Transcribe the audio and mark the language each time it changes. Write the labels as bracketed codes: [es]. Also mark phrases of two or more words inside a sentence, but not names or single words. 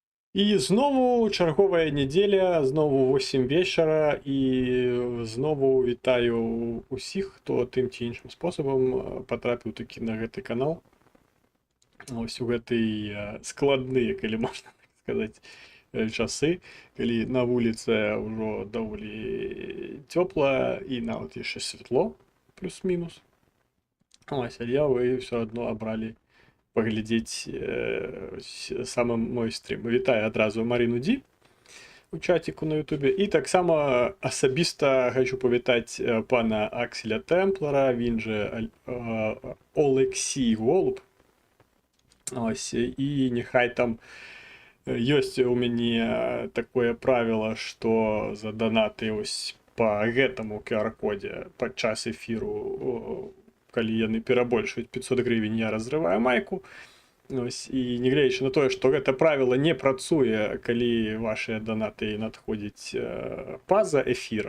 [uk] І знову чергова неділя, знову 8 вечора, і знову вітаю усіх, [be] хто тим ці іншим способам потрапіў такі на гэты канал. Ось у гэтай складныя, калі можна так сказаць, часы, калі на вуліцы ўжо даволі цёпла і нават яшчэ святло, плюс-мінус. Ось, але вы ўсё адно абралі паглядзець самы мой стрим. Вітаю адразу Марыну Ді у чаціку на Ютубе. І таксама асабіста хочу павітаць пана Акселя Темплара, [uk] він же Олексій Голуб. [be] Ось, і нехай там ёсць у мяне такое правіло, што за данаты ось па гэтаму QR-кодзе падчас эфіру, калі яны перабольшуюць 500 гривень, я разрываю майку. Ось, і нягледзячы на тое, што гэта правіла не працуе, калі вашыя данаты надходзяць па-за эфірам.